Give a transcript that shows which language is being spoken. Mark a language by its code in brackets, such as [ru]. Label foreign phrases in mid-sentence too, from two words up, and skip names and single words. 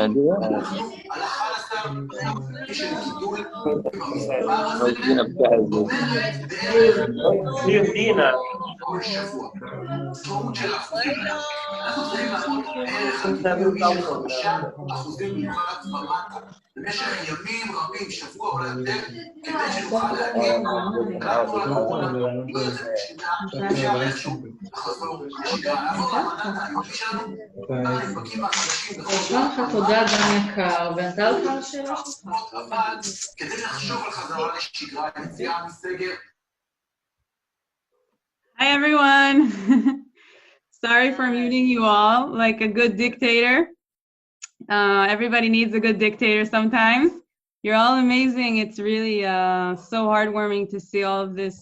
[ar] مدينة بتاعت دينا [he] במשך ימים רבים, שבוע או יותר, כדי שנוכל להגיע תודה גם יקר, וענתה לך על השאלה שלך. אבל כדי לחשוב על חזרה לשגרה, יציאה מסגר. [en] Hi everyone. Sorry for muting you all like a good dictator. Everybody needs a good dictator sometimes. You're all amazing. It's really so heartwarming to see all of this.